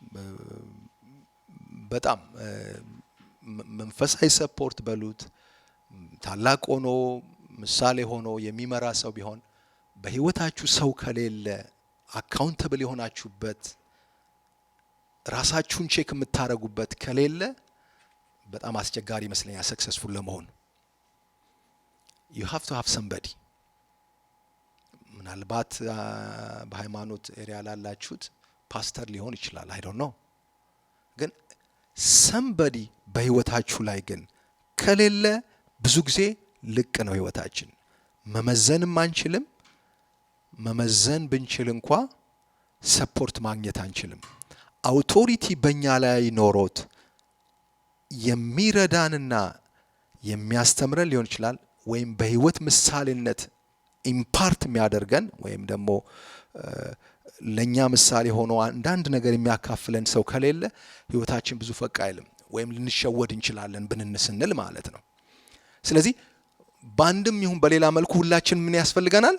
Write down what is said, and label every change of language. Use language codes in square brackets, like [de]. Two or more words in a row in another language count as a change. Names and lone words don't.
[am] በጣም መንፈሳዊ ሰፖርት በሉት ታላቅ ሆኖ ምሳሌ ሆኖ የሚመራ ሰው ቢሆን በህይወታችሁ ሰው ከሌለ አካውንተብል የሆናችሁበት ራሳችሁን ቼክ የምታረጉበት ከሌለ በጣም አስቸጋሪ ይመስለኛል ሰክሰስፉል ለመሆን። [en] you have to have somebody። [am] ምናልባት በሃይማኖት ኤሪያ ላላችሁት ፓስተር ሊሆን ይችላል፣ [en] I don't know። [am] ግን somebody በህይወታችሁ ላይ ግን ከሌለ ብዙ ጊዜ ልቅ ነው ህይወታችን። መመዘንም አንችልም። መመዘን ብንችል እንኳን ሰፖርት ማግኘት አንችልም። አውቶሪቲ በእኛ ላይ ኖሮት የሚረዳንና የሚያስተምረን ሊሆን ይችላል፣ ወይም በህይወት ምሳሌነት ኢምፓርት የሚያደርገን ወይም ደግሞ ለኛ ምሳሌ ሆኖ አንዳንድ ነገር የሚያካፍለን ሰው ከሌለ ህይወታችን ብዙ ፈቅ አይልም፣ ወይም ልንሸወድ እንችላለን ብንንስንል ማለት ነው። ስለዚህ በአንድም ይሁን በሌላ መልኩ ሁላችን ምን ያስፈልገናል?